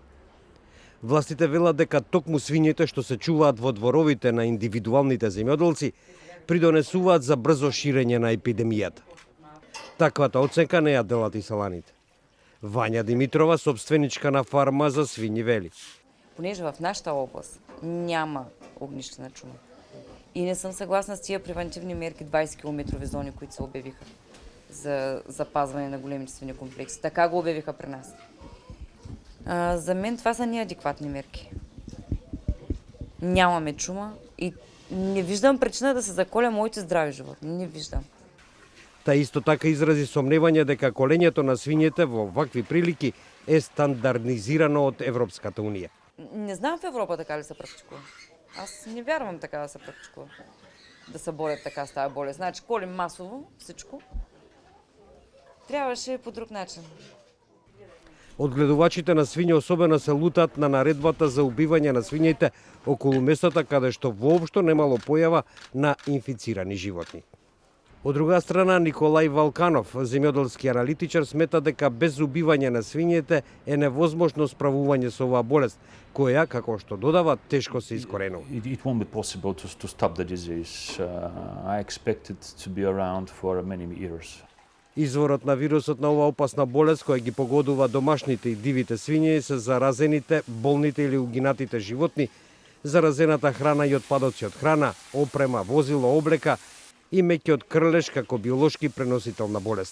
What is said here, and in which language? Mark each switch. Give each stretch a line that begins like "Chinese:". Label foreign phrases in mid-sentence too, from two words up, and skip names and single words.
Macedonian: Властите велат дека токму свињите што се чуваат во дворовите на индивидуалните земјоделци придонесуваат за брзо ширење на епидемијата. Таквата оценка не ја делат и саланите. Вања Димитрова, собственичка на фарма за свињи, вели:
Bulgarian: Понеже в нашата област няма огнищена чума и не съм съгласна с тия превентивни мерки 20 км зони, които се обявиха за запазване на големите свинекомплекси. Така го обявиха при нас. За мен това са неадекватни мерки. Нямаме чума и не виждам причина да се заколя моите здрави животни. Не виждам.
Macedonian: Та исто така изрази сомневање дека колењето на свињите во вакви прилики е стандардизирано од Европската унија.
Bulgarian: Не знам в Европа така ли се практикува. Аз не вярвам така да се практикува. Да се борят така с тази болест. Значи колим масово всичко. Трябваше по друг начин.
Macedonian: Одгледувачите на свињи особено се лутат на наредбата за убивање на свињите околу местата каде што воопшто немало појава на инфицирани животни. Од друга страна, Николај Валканов, земјоделски аналитичар, смета дека без убивање на свињите е невозможно справување со оваа болест, која, како што додава, тешко се искоренува.
English: It won't be possible to stop the disease. I expect it to be around for many years.
Macedonian: Изворот на вирусот на оваа опасна болест која ги погодува домашните и дивите свињи се заразените, болните или угинатите животни, заразената храна и отпадоци од храна, опрема, возило, облека и меќиот крлеш како биолошки преносител на болест.